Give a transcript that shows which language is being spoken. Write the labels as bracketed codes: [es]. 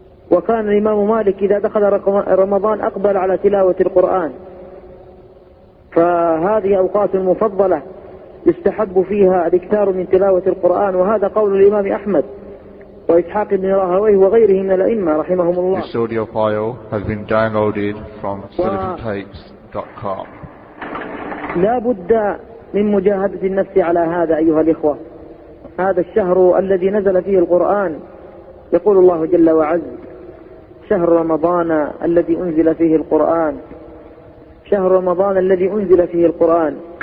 [ar] وكان الإمام مالك إذا دخل رمضان أقبل على تلاوة القرآن. فهذه أوقات مفضلة يستحب فيها الإكثار من تلاوة القرآن، وهذا قول الإمام أحمد وإسحاق بن راهويه وغيره من الأئمة رحمهم الله. [en] This audio file has been downloaded from silicontapes.com. [ar] لا بد من مجاهدة النفس على هذا أيها الإخوة. هذا الشهر الذي نزل فيه القرآن، يقول الله جل وعز: شهر رمضان الذي أنزل فيه القرآن، شهر رمضان الذي أنزل فيه القرآن،